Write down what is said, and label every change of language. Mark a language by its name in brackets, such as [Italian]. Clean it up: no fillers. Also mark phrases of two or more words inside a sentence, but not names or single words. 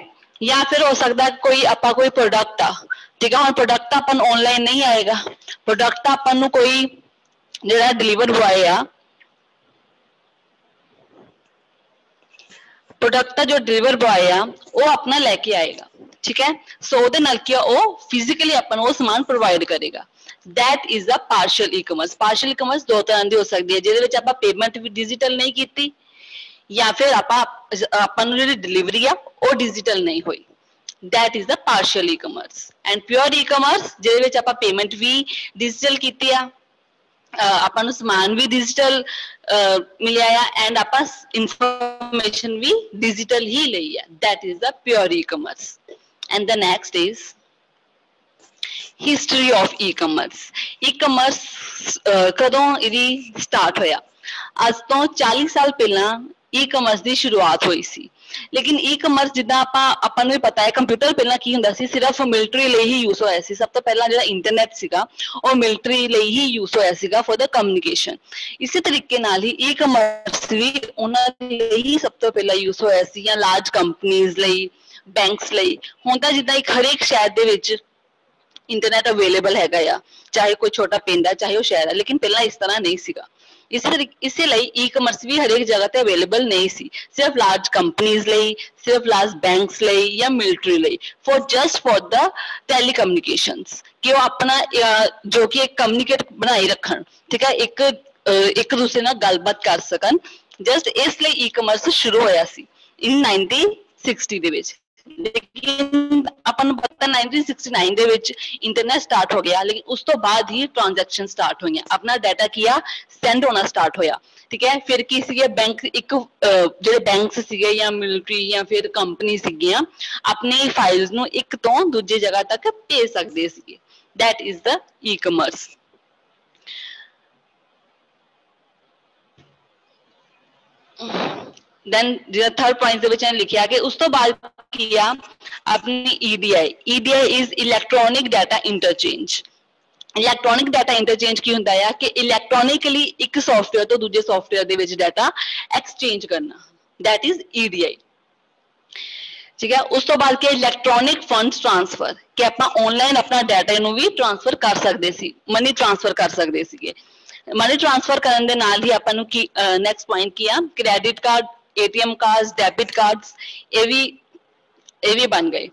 [Punjabi] ਜਾਂ ਫਿਰ ਹੋ ਸਕਦਾ ਕੋਈ ਆਪਾਂ ਕੋਈ ਪ੍ਰੋਡਕਟ ਆ, ਠੀਕ ਹੈ, ਹੁਣ ਪ੍ਰੋਡਕਟ ਆਪਾਂ ਨੂੰ ਆਨਲਾਈਨ ਨਹੀਂ ਆਏਗਾ, ਪ੍ਰੋਡਕਟ ਆਪਾਂ ਨੂੰ ਕੋਈ ਜਿਹੜਾ [English] deliver boy [Punjabi] ਆ, ਪ੍ਰੋਡਕਟ ਦਾ ਜੋ [English] deliver boy [Punjabi] ਆ ਉਹ ਆਪਣਾ ਲੈ ਕੇ ਆਏਗਾ। ਠੀਕ ਹੈ। ਸੋ ਉਹਦੇ ਨਾਲ ਕੀ ਆ, ਉਹ ਫਿਜ਼ੀਕਲੀ ਆਪਾਂ ਨੂੰ ਉਹ ਸਮਾਨ ਪ੍ਰੋਵਾਈਡ ਕਰੇਗਾ। [English] that is the partial e-commerce। partial e-commerce [Punjabi] ਦੋ ਤਰ੍ਹਾਂ ਦੀ ਹੋ ਸਕਦੀ ਹੈ, ਜਿਹਦੇ ਵਿੱਚ ਆਪਾਂ ਪੇਮੈਂਟ ਵੀ ਡਿਜੀਟਲ ਨਹੀਂ ਕੀਤੀ ਜਾਂ ਫਿਰ ਆਪਾਂ ਨੂੰ ਜਿਹੜੀ ਡਿਲੀਵਰੀ ਆ ਉਹ ਡਿਜੀਟਲ ਨਹੀਂ ਹੋਈ। [English] that is the partial e-commerce and pure e-commerce [Punjabi] ਜਿਹਦੇ ਵਿੱਚ ਆਪਾਂ ਪੇਮੈਂਟ ਵੀ ਡਿਜੀਟਲ ਕੀਤੀ ਆ, ਆਪਾਂ ਨੂੰ ਸਮਾਨ ਵੀ ਡਿਜੀਟਲ ਮਿਲਿਆ ਆ ਐਂਡ ਆਪਾਂ ਇਨਫੋਰਮੇਸ਼ਨ ਵੀ ਡਿਜੀਟਲ ਹੀ ਲਈ ਆ। [English] that is the pure e-commerce and the next is history of e-commerce। [Punjabi] e-commerce ਕਦੋਂ ਇਹਦੀ ਸਟਾਰਟ ਹੋਇਆ? ਅੱਜ ਤੋਂ 40 ਸਾਲ ਪਹਿਲਾਂ e-commerce ਦੀ ਸ਼ੁਰੂਆਤ ਹੋਈ ਸੀ। ਲੇਕਿਨ e-commerce ਜਿੱਦਾਂ ਆਪਾਂ ਨੂੰ ਵੀ ਪਤਾ ਹੈ, ਕੰਪਿਊਟਰ ਪਹਿਲਾਂ ਕੀ ਹੁੰਦਾ ਸੀ, ਸਿਰਫ ਮਿਲਟਰੀ ਲਈ ਹੀ ਯੂਜ਼ ਹੋਇਆ ਸੀ। ਸਭ ਤੋਂ ਪਹਿਲਾਂ ਜਿਹੜਾ ਇੰਟਰਨੈਟ ਸੀਗਾ ਉਹ ਮਿਲਟਰੀ ਲਈ ਹੀ ਯੂਜ਼ ਹੋਇਆ ਸੀਗਾ [English] for the communication. [Punjabi] ਇਸੇ ਤਰੀਕੇ ਨਾਲ ਹੀ e-commerce ਵੀ ਉਹਨਾਂ ਲਈ ਹੀ ਸਭ ਤੋਂ ਪਹਿਲਾਂ ਯੂਜ਼ ਹੋਇਆ ਸੀ, ਜਾਂ [English] large companies [Punjabi] ਲਈ, ਬੈਂਕਸ ਲਈ। ਹੁਣ ਤਾਂ ਜਿੱਦਾਂ ਇੱਕ ਹਰੇਕ ਸ਼ਹਿਰ ਦੇ ਵਿੱਚ ਇੰਟਰਨੈਟ ਅਵੇਲੇਬਲ ਹੈਗਾ ਆ, ਚਾਹੇ ਕੋਈ ਛੋਟਾ ਪਿੰਡ ਹੈ ਚਾਹੇ ਉਹ ਸ਼ਹਿਰ ਹੈ, ਲੇਕਿਨ ਪਹਿਲਾਂ ਇਸ ਤਰ੍ਹਾਂ ਨਹੀਂ ਸੀਗਾ। ਇਸੇ ਲਈ e-commerce ਵੀ ਹਰੇਕ ਜਗ੍ਹਾ ਤੇ ਅਵੇਲੇਬਲ ਨਹੀਂ ਸੀ, ਸਿਰਫ [English] large companies [Punjabi] ਲਈ, ਸਿਰਫ [English] large banks [Punjabi] ਲਈ ਜਾਂ ਮਿਲਟਰੀ ਲਈ, [English] for the telecommunications, [Punjabi] ਕਿ ਉਹ ਆਪਣਾ ਜੋ ਕਿ ਇੱਕ ਕਮਿਊਨੀਕੇਟ ਬਣਾਈ ਰੱਖਣ। ਠੀਕ ਹੈ। ਇੱਕ ਦੂਸਰੇ ਨਾਲ ਗੱਲਬਾਤ ਕਰ ਸਕਣ। ਜਸਟ ਇਸ ਲਈ e-commerce ਸ਼ੁਰੂ ਹੋਇਆ ਸੀ ਇਨ 1960 ਦੇ ਵਿੱਚ। ਲੇਕਿਨ ਆਪਾਂ ਨੂੰ ਪਤਾ 1969 ਦੇ ਵਿੱਚ ਇੰਟਰਨੈਟ ਸਟਾਰਟ ਹੋ ਗਿਆ, ਲੇਕਿਨ ਉਸ ਤੋਂ ਬਾਅਦ ਹੀ ਟ੍ਰਾਂਜੈਕਸ਼ਨ ਸਟਾਰਟ ਹੋਈਆਂ, ਆਪਣਾ ਡਾਟਾ ਕੀ ਆ ਸੈਂਡ ਹੋਣਾ ਸਟਾਰਟ ਹੋਇਆ। ਠੀਕ ਹੈ। ਫਿਰ ਕੀ ਸੀਗੇ ਬੈਂਕ, ਜਿਹੜੇ ਬੈਂਕਸ ਸੀਗੇ ਜਾਂ ਮਿਲਟਰੀ ਜਾਂ ਫਿਰ ਕੰਪਨੀ ਸੀਗੀਆਂ, ਆਪਣੀ ਫਾਈਲਸ ਨੂੰ ਇੱਕ ਤੋਂ ਦੂਜੀ ਜਗ੍ਹਾ ਤੱਕ ਭੇਜ ਸਕਦੇ ਸੀਗੇ। [English] that is the e-commerce। [Punjabi] then ਜਿਹੜਾ [English] third point [Punjabi] ਦੇ ਵਿੱਚ ਇਹਨੇ ਲਿਖਿਆ ਕਿ ਉਸ ਤੋਂ ਬਾਅਦ ਕੀ ਆ ਆਪਣੀ EDI। [English] EDI is electronic data interchange। electronic data interchange [Punjabi] ਕੀ ਹੁੰਦਾ ਆ ਕਿ ਇਲੈਕਟ੍ਰੋਨਿਕਲੀ ਇੱਕ ਸੌਫਟਵੇਅਰ ਤੋਂ ਦੂਜੇ ਸੌਫਟਵੇਅਰ ਦੇ ਵਿੱਚ [English] data exchange [Punjabi] ਕਰਨਾ। [English] that is EDI। [Punjabi] ਠੀਕ ਹੈ। ਉਸ ਤੋਂ ਬਾਅਦ ਕੀ [English] electronic funds transfer, [Punjabi] ਕਿ ਆਪਾਂ ਆਨਲਾਈਨ ਆਪਣਾ ਡਾਟਾ ਨੂੰ ਵੀ ਟ੍ਰਾਂਸਫਰ ਕਰ ਸਕਦੇ ਸੀ, [English] money transfer [Punjabi] ਕਰ ਸਕਦੇ ਸੀਗੇ। [English] money transfer [Punjabi] ਕਰਨ ਦੇ ਨਾਲ ਹੀ ਆਪਾਂ ਨੂੰ ਕੀ [English] next point [Punjabi] ਕੀ ਆ, [English] credit card, ATM cards, debit cards [Punjabi] ਇਹ ਵੀ ਬਣ ਗਏ।